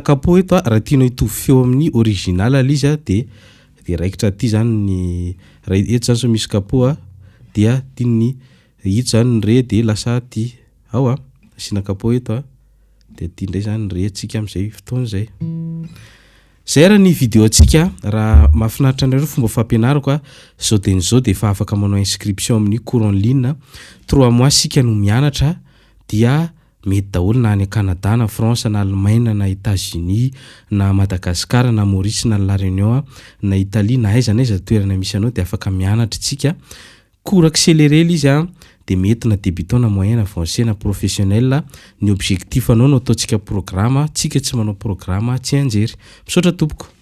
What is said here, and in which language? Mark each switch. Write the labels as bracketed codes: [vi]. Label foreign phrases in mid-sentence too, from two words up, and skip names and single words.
[mg] capot eto raha tianao hitovy feo amin'ny original izy dia raikitra ty zany ny eto zany so misy capot dia tiany hito zany ny re dia lasa ty ao asiana capot eto dia ty ndray zany re tsika amin'izay fotoana zay. Zay raha ny vidéo antsika raha mahafinaritra anareo fomba fampianarako zao dia nizao dia efa afaka manao inscription amin'ny [fr] cours en [mg] ligne 3 mois sika no mianatra dia mety daholo na any Canada na France na Allemagne na États-Unis na Madagascar na Maurice na La Réunion na Italie na aiza na aiza toerana misy anao dia afaka mianatra tsika [fr] cours accéléré [mg] izy dia mety na débutant na moyen na avancé na professionnel ny objectif anao no ataontsika programme tsika tsy manao programme tsy anjery misaotra tompoko.